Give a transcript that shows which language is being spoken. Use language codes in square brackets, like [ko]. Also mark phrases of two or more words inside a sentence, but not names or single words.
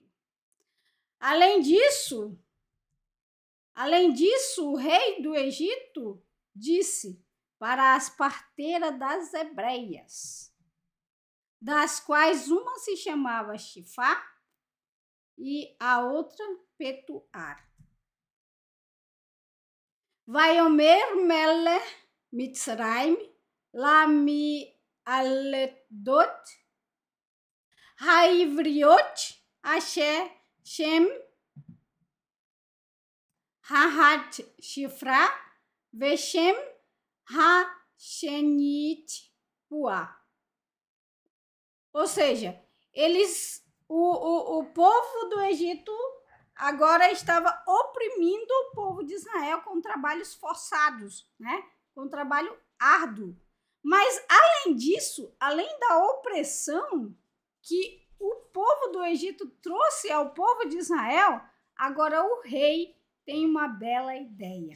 [pt] Além disso, o rei do Egito disse para as parteiras das hebreias, das quais uma se chamava Shifá e a outra Petuar. [he] ויאמר מלך מצרים למילדת העברית אשר שם האחת שפרה ושם השנית פועה. [pt] Ou seja, o povo do Egito agora estava oprimindo o povo de Israel com trabalhos forçados, né? Com trabalho árduo. Mas, além disso, além da opressão que o povo do Egito trouxe ao povo de Israel, agora o rei tem uma bela ideia.